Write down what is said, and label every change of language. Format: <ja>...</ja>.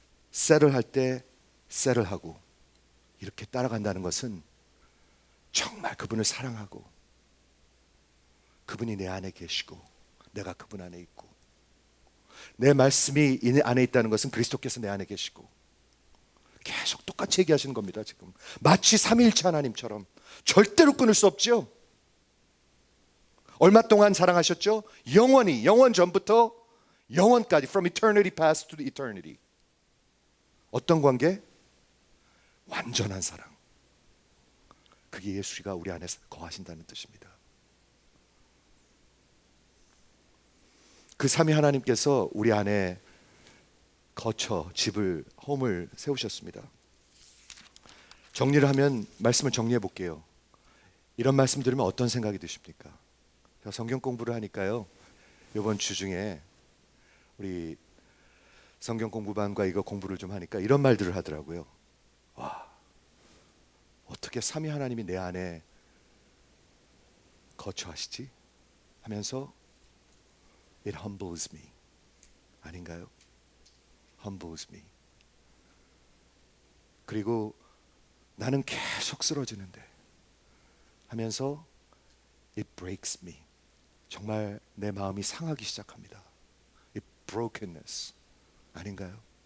<ko>셀을 할 때 셀을 하고, 이렇게 따라간다는 것은 정말 그분을 사랑하고 그분이 내 안에 계시고 내가 그분 안에 있고, 내 말씀이 이 안에 있다는 것은 그리스도께서 내 안에 계시고, 계속 똑같이 얘기하시는 겁니다. 지금 마치 삼위일체 하나님처럼 절대로 끊을 수 없죠. 얼마 동안 사랑하셨죠? 영원히, 영원 전부터 영원까지,</ko> <en>from eternity past to eternity.</en> <ko>어떤 관계? 완전한 사랑. 그게 예수가 우리 안에 거하신다는 뜻입니다. 그 삼위 하나님께서 우리 안에 거처, 집을, 홈을 세우셨습니다. 정리를 하면, 말씀을 정리해 볼게요. 이런 말씀 들으면 어떤 생각이 드십니까? 제가 성경 공부를 하니까요, 이번 주 중에 우리 성경 공부반과 이거 공부를 좀 하니까 이런 말들을 하더라고요. 와, 어떻게 삼위 하나님이 내 안에 거처하시지? 하면서</ko> <en>It humbles me.</en> <ko>아닌가요?</ko> <en>Humbles me.</en> <ko>그리고 나는 계속 쓰러지는데 하면서</ko> <en>It breaks me.</en> <ko>정말 내 마음이 상하기 시작합니다.</ko> <en>It brokenness.</en> <ko>아닌가요?</ko>